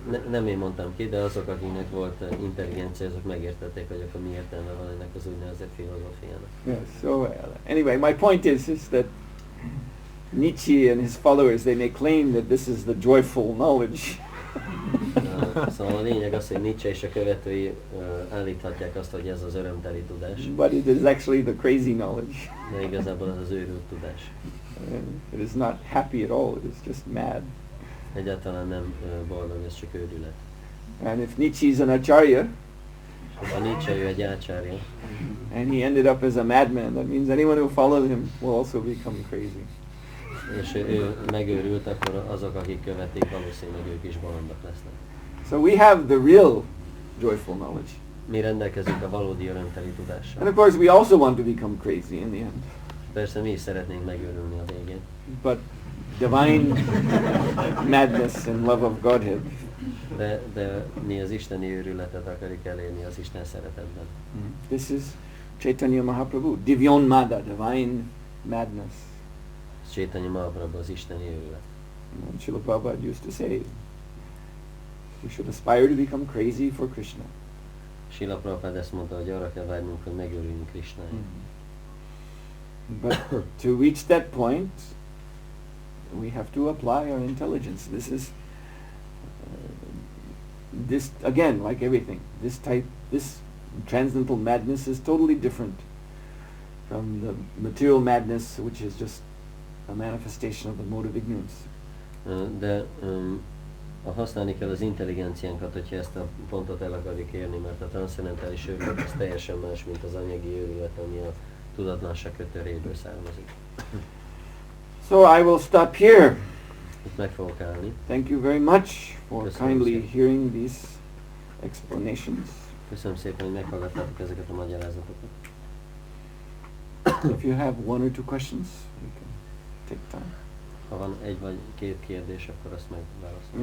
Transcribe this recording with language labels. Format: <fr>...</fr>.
<hu>Nem én mondtam ki, de azok, akiknek volt intelligencia, azok megértették, hogy akkor mi értelme van ennek az úgynevezett filozófiának.</hu> <en>Yes, so anyway, my point is that Nietzsche and his followers, they may claim that this is the joyful knowledge.</en> <hu>Szóval a lényeg az, hogy Nietzsche és a követői állíthatják azt, hogy ez az örömteli tudás.</hu> <en>But it is actually the crazy knowledge.</en> <hu>De igazából az az őrült tudás.</hu> <en>It is not happy at all, it is just mad.</en> <hu>Egyáltalán nem boldog, ez csak őrület.</hu> <en>And if Nietzsche is an acharya,</en> <hu>ha Nietzsche ő egy ácsárja,</hu> <en>and he ended up as a madman, that means anyone who followed him will also become crazy.</en> <hu>És ő megőrült, akkor azok, akik követik, valószínűleg ők is bolondok lesznek.</hu> <en>So we have the real joyful knowledge.</en> <hu>Mi rendelkezünk a valódi örömteli tudással.</hu> <en>And of course we also want to become crazy in the end.</en> <hu>Persze mi is szeretnénk megőrülni a végén.</hu> <en>But divine madness and love of Godhead.</en> <hu>De mi az isteni őrületet akarjuk elérni az Isten szeretetben.</hu> <en>This is Chaitanya Mahaprabhu, Divyonmada, divine madness.</en> <hu>Chaitanya Mahaprabhu az isteni őrület.</hu> <en>And Srila Prabhupada used to say, you should aspire to become crazy for Krishna.</en> <hu>Srila Prabhupada ezt mondta, hogy arra kell várnunk, hogy megőrüljünk Krishnáért.</hu> <en>But to reach that point, we have to apply our intelligence. This again, like everything, this transcendental madness is totally different from the material madness, which is just a manifestation of the mode of ignorance.</en> <hu>De használni kell az intelligenciánkat, hogyha ezt a pontot el akarjuk érni, mert a transzcendentális őrület az teljesen más, mint az anyagi őrület, ami a tudatlanság kötöréből származik.</hu> <en>So I will stop here.</en> <hu>Itt meg fogok állni.</hu> <en>Thank you very much for kindly hearing these explanations.</en> <hu>Köszönöm szépen, hogy meghallgattátok ezeket a magyarázatokat.</hu> <en>If you have one or two questions, you can take time.</en> <hu>Ha van egy vagy két kérdés, akkor azt megválaszolom.</hu>